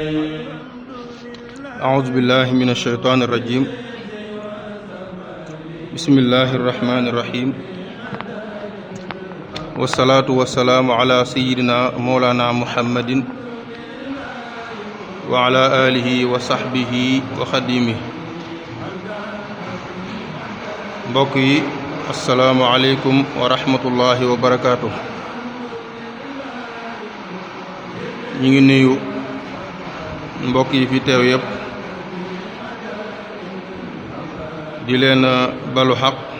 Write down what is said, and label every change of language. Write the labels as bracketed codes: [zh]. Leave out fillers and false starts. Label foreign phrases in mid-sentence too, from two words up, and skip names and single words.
[ar] أعوذ بالله من الشيطان الرجيم. بسم الله الرحمن الرحيم. والصلاة والسلام على سيدنا مولانا محمد وعلى آله وصحبه وخديمه. [wo] mbokk yi [ar] السلام عليكم ورحمة الله وبركاته. [wo] ñu ngi nuyu mbokk yi fi teew yépp di leen balu xaq